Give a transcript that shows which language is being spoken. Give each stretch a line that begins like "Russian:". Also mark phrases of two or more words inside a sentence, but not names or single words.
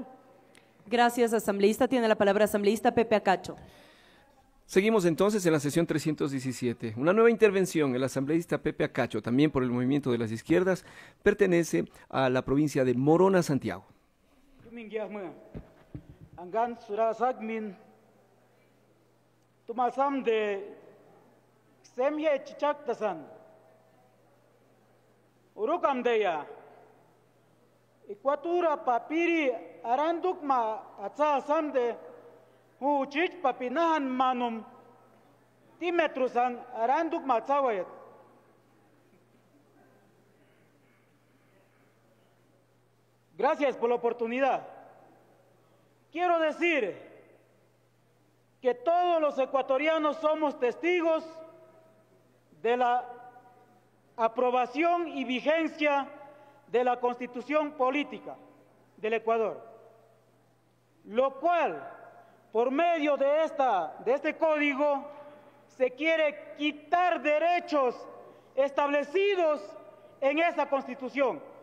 Spanish: Gracias, asambleísta. Tiene la palabra asambleísta Pepe Acacho. Seguimos entonces en la sesión 317. Una nueva intervención. El asambleísta Pepe Acacho, también por el Movimiento de las Izquierdas, pertenece a la provincia de Morona, Santiago.
Shuar: Angan surasagmin tumasam de semye chichaktasan urukam deya Ecuatura papiri arandukma atsasam de huchich papinahan manum timetrusan arandukma atsawayat.
Spanish: Gracias por la oportunidad. Quiero decir que todos los ecuatorianos somos testigos de la aprobación y vigencia de la Constitución Política del Ecuador, lo cual, por medio de este código, se quiere quitar derechos establecidos en esa Constitución.